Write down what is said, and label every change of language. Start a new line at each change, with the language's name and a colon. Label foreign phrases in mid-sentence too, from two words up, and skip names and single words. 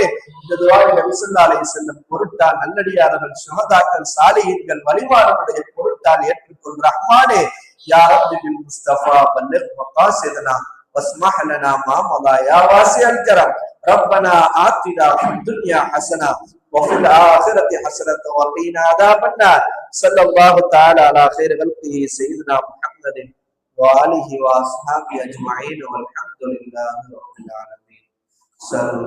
Tamil: இந்த துஆவை நபி
Arabic: صلى الله عليه وسلم
Tamil: பொருட்டால் நல்லடியார்கள், சுஹதாக்கள், சாலிஹீன்கள், வலிமார்களுடைய பொருட்டால் ஏற்றுக்கொள் ரஹ்மானே.
Arabic: يا ربي بالمصطفى بلغ مقاصدنا واسمح لنا ما مضى يا واسع الكرم. ربنا آتنا في الدنيا حسنة وفي الآخرة حسنة وقنا عذاب النار. صلى الله تعالى على خير خلقه سيدنا محمد وآله وأصحابه أجمعين والحمد لله رب العالمين.